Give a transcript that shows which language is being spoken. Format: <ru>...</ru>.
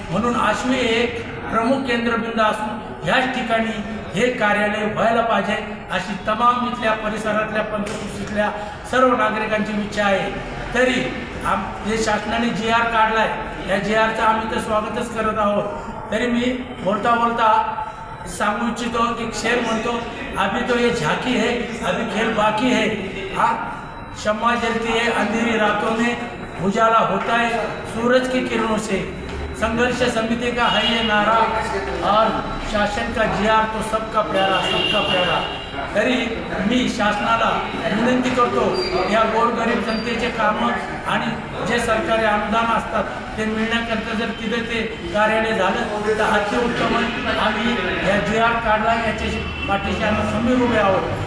<mr>म्हणून आश्वी एक प्रमुख केंद्रबिंदू असून ह्याच ठिकाणी हे कार्यालय व्हायला पाहिजे अशी तमाम इथल्या परिसरातल्या पंचकृषीतल्या सर्व नागरिकांची इच्छा आहे। तरी जे शासनाने GR काढला आहे या GRचं आम्ही तर स्वागतच करत आहोत। तरी मी बोलता बोलता सांगू इच्छितो की शेर म्हणतो</mr> <hi>अभी तो ये झांकी है, अभी खेल बाकी है। हाँ, शम्मा जलती है अंधेरी रातों में, उजाला होता है सूरज की किरणों से। संघर्ष समिति का है ये नारा और शासन का GR तो सबका प्यारा, सबका प्यारा।</hi> <mr>तरी मी शासनाला विनंती करतो या गोरगरीब जनतेचे कामं आणि जे सरकारी अनुदान असतात ते मिळण्याकरता जर तिथे ते कार्यालय झालं तर अतिउत्तम। आम्ही या GR काढला याच्या पाठीशी आम्ही खंबीर उभे आहोत।</mr>